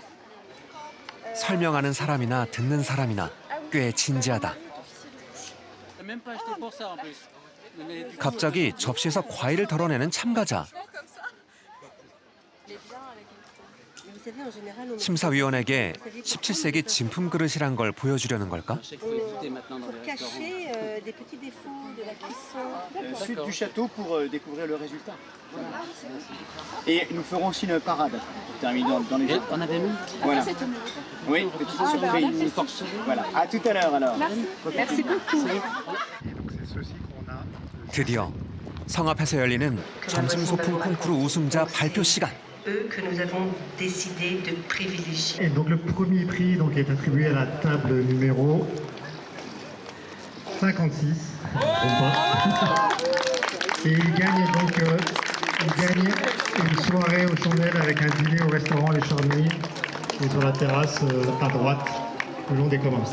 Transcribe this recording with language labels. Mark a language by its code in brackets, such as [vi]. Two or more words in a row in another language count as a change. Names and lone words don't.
[ko] 설명하는 사람이나 듣는 사람이나 꽤 진지하다. 갑자기 접시에서 과일을 덜어내는 참가자. 심사위원에게 17세기 진품 그릇이란 걸 보여주려는 걸까? [fr] Suite du château pour découvrir le résultat. Et nous ferons aussi une parade pour terminer dans les jours. On avait mis. Voilà. Oui, petite surprise. Voilà. À tout à l'heure alors. Merci beaucoup. [ko] 드디어 성 앞에서 열리는 점심 소풍 콩쿠르 우승자 발표 시간. [fr] Que nous avons décidé de privilégier. Et donc le premier prix donc, est attribué à la table numéro 56. Et il gagne donc une soirée aux chandelles avec un dîner au restaurant Les Charmilles et sur la terrasse à droite, le long des communs.